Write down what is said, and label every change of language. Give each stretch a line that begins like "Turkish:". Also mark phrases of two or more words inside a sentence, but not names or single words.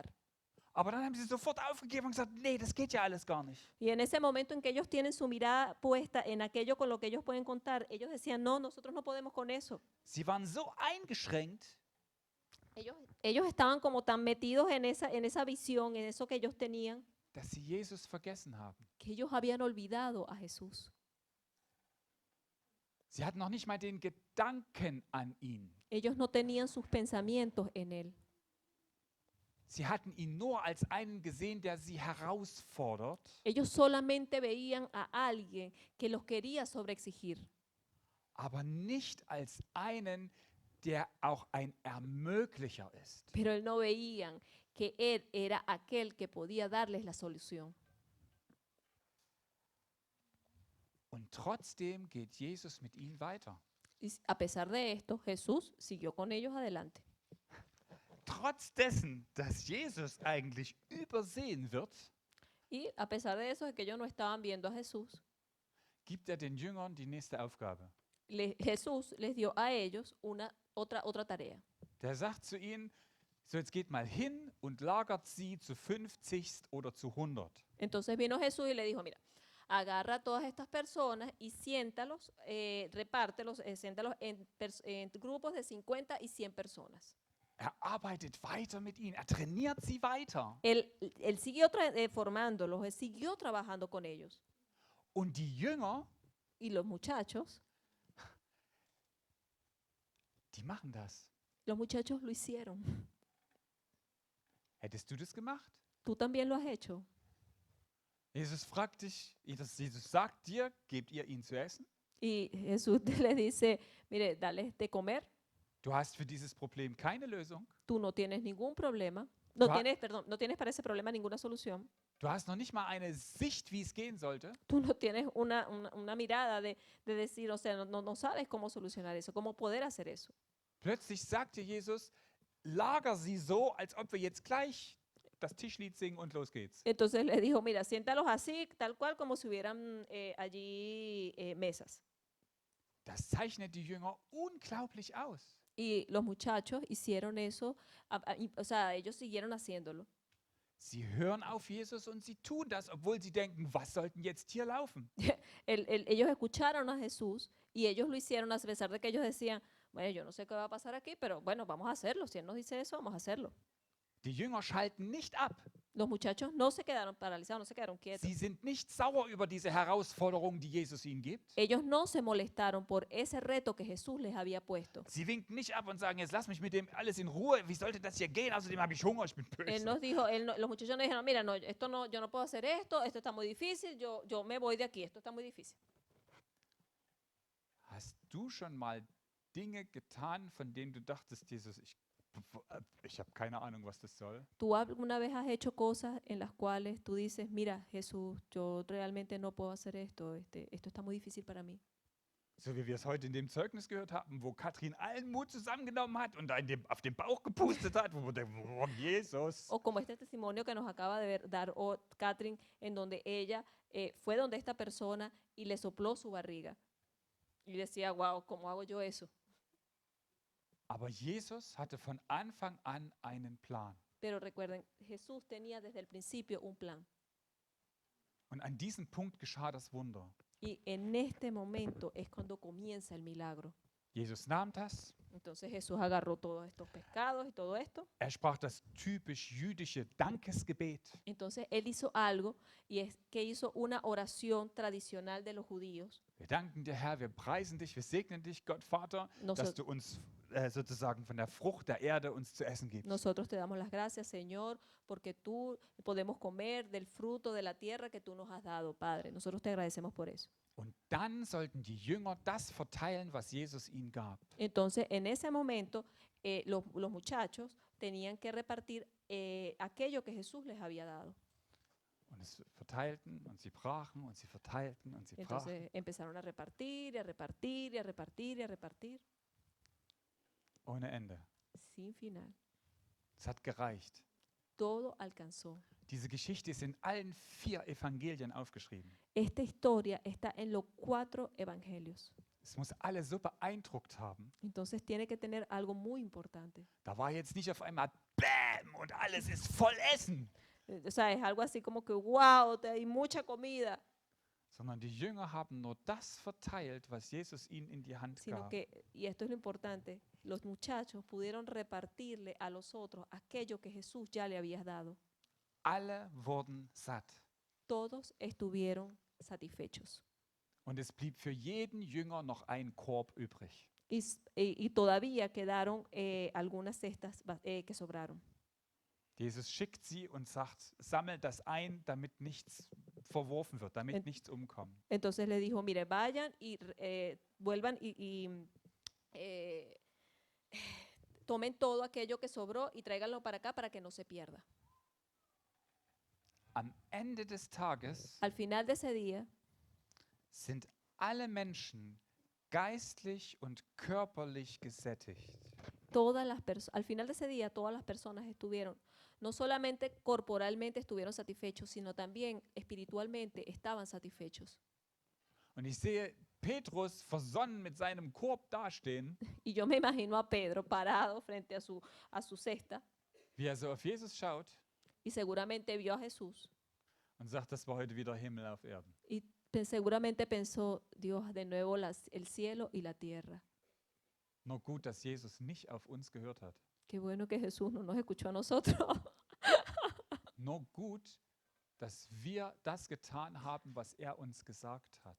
German: Aber dann haben sie sofort aufgegeben und gesagt, nee, das geht ja alles gar nicht.
Spanish: Y en ese momento en que ellos tienen su mirada puesta en aquello con lo que ellos pueden contar, ellos decían, no, nosotros no podemos con eso.
German: Sie waren so eingeschränkt,
Spanish: Ellos estaban como tan metidos en esa visión, en eso que ellos tenían,
German: dass sie Jesus vergessen haben.
Spanish: que ellos habían olvidado a Jesús.
German: Sie hatten noch nicht mal den Gedanken an ihn.
Spanish: Ellos no tenían sus pensamientos en Él.
German: Sie hatten ihn nur als einen gesehen, der sie herausfordert,
Spanish: Ellos solamente veían a alguien que los quería sobreexigir,
German: aber nicht als einen, der auch ein Ermöglicher ist.
Spanish: pero no veían que Él era aquel que podía darles la solución.
German: Und trotzdem geht Jesus mit ihnen weiter.
Spanish: Y a pesar de esto, Jesús siguió con ellos adelante.
German: Trotz dessen, dass Jesus eigentlich übersehen wird,
Spanish: Y a pesar de eso, de que ellos no estaban viendo a Jesús,
German: gibt den Jüngern die nächste Aufgabe.
Spanish: Jesús les dio a ellos otra tarea.
German: Der sagt zu ihnen, so jetzt geht mal hin und lagert sie zu 50 oder zu 100.
Spanish: Entonces vino Jesús y le dijo, mira, agarra a todas estas personas y siéntalos, repártelos, siéntalos en grupos de 50 y 100 personas.
German: Er arbeitet weiter mit ihnen, er trainiert sie weiter.
Spanish: Él siguió formándolos, él siguió trabajando con ellos.
German: Und die Jünger,
Spanish: Y los muchachos
German: die machen das.
Spanish: lo hicieron.
German: Hättest du das gemacht?
Spanish: Tú también lo has hecho.
German: Jesus fragt dich, Jesus sagt dir, gebt ihr ihn zu essen?
Spanish: Y Jesús le dice, mire, dale de comer.
German: Du hast für dieses Problem keine Lösung.
Spanish: Tú no tienes ningún problema. No Tú ha- tienes, perdón, no tienes para ese problema ninguna solución.
German: Du hast noch nicht mal eine Sicht, wie es gehen sollte.
Spanish: Tú no tienes una mirada de decir, o sea, no sabes cómo solucionar eso, cómo poder hacer eso.
German: Plötzlich sagt dir Jesus, lager sie so, als ob wir jetzt gleich das Tischlied singen und los geht's.
Spanish: Entonces le dijo, mira, siéntalos así, tal cual como si hubieran allí mesas.
German: Das zeichnet die Jünger unglaublich aus.
Spanish: Y los muchachos hicieron eso, o sea, ellos siguieron haciéndolo.
German: Sie hören auf Jesus und sie tun das, obwohl sie denken, was sollten jetzt hier laufen?
Spanish: Ellos escucharon a Jesús y ellos lo hicieron a pesar de que ellos decían, bueno, yo no sé qué va a pasar aquí, pero bueno, vamos a hacerlo. Si Él nos dice eso, vamos a hacerlo.
German: Die Jünger schalten nicht ab.
Spanish: Los muchachos no se quedaron paralizados, no se quedaron quietos.
German: Sie sind nicht sauer über diese Herausforderung, die Jesus ihnen gibt.
Spanish: Ellos no se molestaron por ese reto que Jesús les había puesto.
German: Sie winken nicht ab und sagen, jetzt lass mich mit dem alles in Ruhe. Wie sollte das hier gehen? Außerdem habe ich Hunger, ich bin
Spanish: Él
German: böse.
Spanish: nos dijo, los muchachos nos dijeron, mira, no, esto no, yo no puedo hacer esto está muy difícil, yo me voy de aquí, esto está muy difícil.
German: Hast du schon mal Dinge getan, von denen du dachtest, Jesus, ich habe keine Ahnung, was das soll?
Spanish: ¿Tú alguna vez has hecho cosas en las cuales tú dices, mira, Jesús, yo realmente no puedo hacer esto, esto está muy difícil para mí?
German: So wie wir es heute in dem Zeugnis gehört haben, wo Katrin allen Mut zusammengenommen hat und auf den Bauch gepustet hat, wo wir denken, oh, Jesus.
Spanish: O como este testimonio que nos acaba de dar Catherine, en donde ella fue donde esta persona y le sopló su barriga. Y decía, wow, ¿cómo hago yo eso?
German: Aber Jesus hatte von Anfang an einen Plan.
Spanish: Pero recuerden, Jesús tenía desde el principio un plan.
German: Und an diesem Punkt geschah das Wunder.
Spanish: Y en este momento es cuando comienza el milagro.
German: Jesus nahm das,
Spanish: Entonces Jesús agarró todos estos pescados y todo esto.
German: er sprach das typisch jüdische Dankesgebet.
Spanish: Entonces Él hizo algo y es que hizo una oración tradicional de los judíos.
German: Wir danken dir, Herr, wir preisen dich, wir segnen dich, Gott Vater, dass
Spanish: Nosotros,
German: du uns sozusagen von der Frucht der Erde uns zu essen gibst.
Spanish: Nosotros te damos las gracias, Señor, porque tú podemos comer del fruto de la tierra que tú nos has dado, Padre. Nosotros te agradecemos por eso.
German: Und dann sollten die Jünger das verteilen, was Jesus ihnen gab.
Spanish: Entonces, en ese momento, los muchachos tenían que repartir aquello que Jesús les había dado.
German: Und es verteilten und sie brachen und sie verteilten und sie brachen.
Spanish: Entonces empezaron a repartir, y a repartir, y a repartir, y a repartir,
German: Ohne Ende.
Spanish: sin final.
German: Es hat gereicht.
Spanish: Todo alcanzó.
German: Diese Geschichte ist in allen 4 Evangelien aufgeschrieben.
Spanish: Esta historia está en los 4 evangelios.
German: Es muss alle so beeindruckt haben.
Spanish: Entonces tiene que tener algo muy importante.
German: Da war jetzt nicht auf einmal Bäm und alles ist voll Essen,
Spanish: O sea, es algo así como que, wow, hay mucha comida,
German: sondern die Jünger haben nur das verteilt, was Jesus ihnen in die Hand
Spanish: sino
German: gab.
Spanish: que, y esto es lo importante, los muchachos pudieron repartirle a los otros aquello que Jesús ya le había dado.
German: Alle wurden satt.
Spanish: Todos estuvieron satisfechos.
German: Und es blieb für jeden Jünger noch ein Korb übrig.
Spanish: Y todavía quedaron algunas cestas que sobraron.
German: Jesus schickt sie und sagt, sammelt das ein, damit nichts verworfen wird, damit
Spanish: Ent-
German: nichts umkommt.
Spanish: Entonces le dijo, mire, vayan y vuelvan y tomen todo aquello que sobró y tráiganlo para acá para que no se pierda.
German: Am Ende des Tages
Spanish: Al final de ese día,
German: sind alle Menschen geistlich und körperlich gesättigt.
Spanish: al final de ese día, todas las personas estuvieron, no solamente corporalmente estuvieron satisfechos, sino también espiritualmente estaban satisfechos.
German: Und ich sehe Petrus versonnen mit seinem Korb dastehen,
Spanish: Y yo me imagino a Pedro parado frente a su cesta
German: wie so auf Jesus schaut
Spanish: y seguramente vio a Jesús
German: und sagt, das war heute wieder Himmel auf Erden.
Spanish: y seguramente pensó, Dios, de nuevo el cielo y la tierra.
German: Nur gut, dass Jesus nicht auf uns gehört hat.
Spanish: Qué bueno que Jesús no nos escuchó a nosotros.
German: Nur gut, dass wir das getan haben, was er uns gesagt hat.